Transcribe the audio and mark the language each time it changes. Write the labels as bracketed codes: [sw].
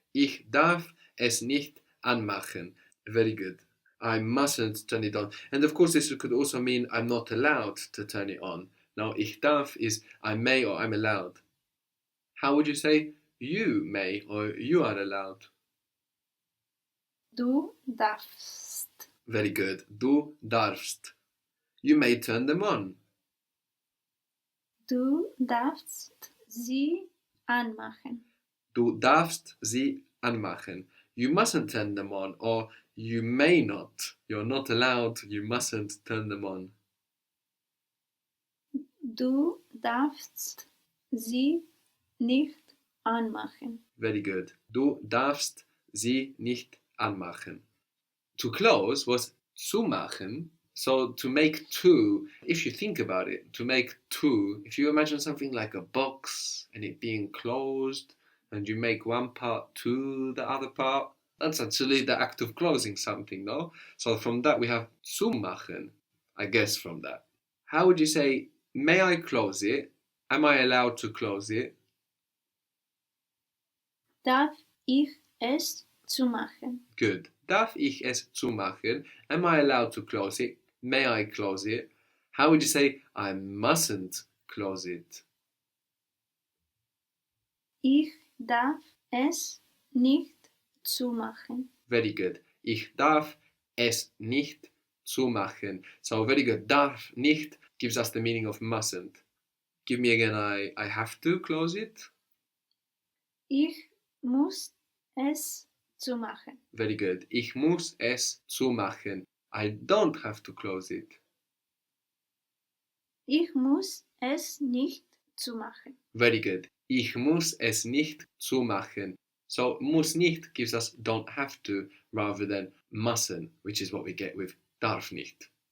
[de] Ich darf es nicht anmachen. [en] Very good. I mustn't turn it on. And of course this could also mean I'm not allowed to turn it on. Now, ich darf is I may or I'm allowed. How would you say you may or you are allowed? [de] Du darfst. [en] Very good. [de] Du darfst. [en] You may turn them on. [de] Du darfst sie anmachen. Du darfst sie anmachen. [en] You mustn't turn them on, or you may not. You're not allowed. You mustn't turn them on. [de] Du darfst sie nicht anmachen. [en] Very good. [de] Du darfst sie nicht anmachen. [en] To close was zumachen. So to make two, if you think about it, to make two, if you imagine something like a box and it being closed, and you make one part to the other part, that's actually the act of closing something, no? So from that we have zumachen, I guess from that. How would you say, may I close it? Am I allowed to close it? [de] Darf ich es zumachen? [en] Good. [de] Darf ich es zumachen? [en] Am I allowed to close it? May I close it? How would you say, I mustn't close it? [de] Ich darf es nicht zumachen. [en] Very good. [de] Ich darf es nicht zumachen. [en] So very good. Darf nicht gives us the meaning of mustn't. Give me again, I have to close it. [de] Ich muss es zumachen. [en] Very good. [de] Ich muss es zumachen. [en] I don't have to close it. [de] Ich muss es nicht zumachen. [en] Very good. [de] Ich muss es nicht zumachen. [en] So muss nicht gives us don't have to rather than mustn't, which is what we get with darf nicht.